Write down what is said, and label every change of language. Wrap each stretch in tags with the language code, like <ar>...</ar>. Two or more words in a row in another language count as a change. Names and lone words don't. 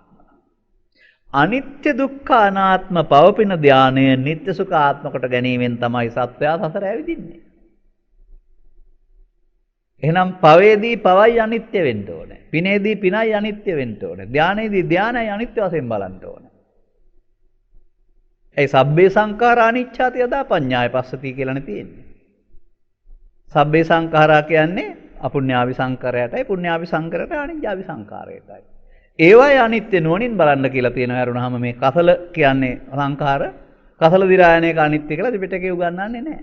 <si>අනිත්‍ය දුක්ඛ අනාත්ම පවපින ධානය නිත්‍ය සුඛ ආත්ම කොට ගැනීමෙන් තමයි සත්වයා සසර ඇවිදින්නේ. එහෙනම් පවේදී පවයි අනිත්‍ය වෙන්න ඕනේ. පිනේදී පිනයි අනිත්‍ය වෙන්න ඕනේ. ධානයේදී ධානයයි අනිත්‍ය වශයෙන් බලන්න ඕනේ. ඒ</si> <pi>සබ්බේ සංඛාරා අනිච්ඡාති යදා පඤ්ඤාය පස්සති</pi> <si>කියලානේ තියෙන්නේ.</si> <pi>සබ්බේ සංඛාරා</pi> <si>කියන්නේ අපුඤ්ඤාවි සංඛාරයටයි පුඤ්ඤාවි සංඛාරයට අනිච්ඡාවි සංඛාරයටයි. ඒවයි අනිත්‍ය නුවණින් බලන්න කියලා තියෙනවා. අරුණාම මේ කසල කියන්නේ සංඛාර, කසල දිරායනයක අනිත්‍ය කියලා ත්‍රිපිටකේ උගන්වන්නේ නැහැ.</si>